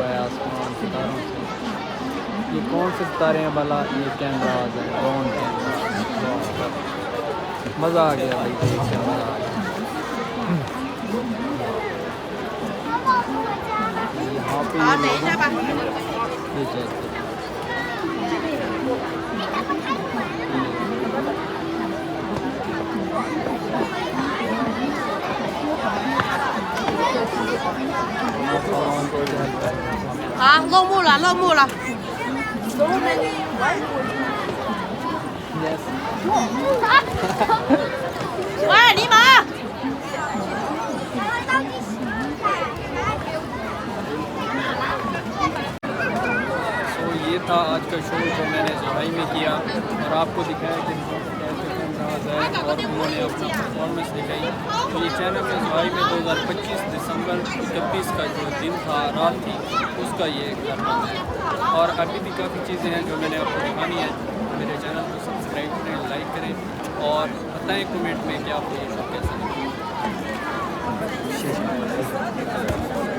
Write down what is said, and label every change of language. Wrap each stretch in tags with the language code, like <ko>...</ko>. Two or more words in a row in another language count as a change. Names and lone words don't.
<ur>ہے آسمان ستاروں سے یہ کون سے ستارے ہیں بھلا یہ کیمراز ہے</ur> <en>drone camera</en> <ur>مزا آ گیا بھائی دیکھ کے مزا آ گیا یہاں پہ یہ چیک</ur> <zh>啊，落幕了，落幕了。</zh> <en>Yes.</en> <zh>喂，尼玛！</zh> <ur>یہ تھا آج کا شو جو میں نے جولائی میں کیا اور آپکو دکھایا کہ کیسے کیمراز ہے اور انہوں نے اپنا پرفارمنس دکھائی تو یہ چینل میں جولائی میں 2025 دسمبر 31 کا جو دن تھا رات تھی اسکا یہ کرنا ہے اور ابھی بھی کافی چیزیں ہیں جو میں نے آپکو دکھانی ہے میرے چینل کو سبسکرائب کریں لائک کریں اور بتائیں کمنٹ میں کہ آپکو یہ شو کیسا لگا</ur>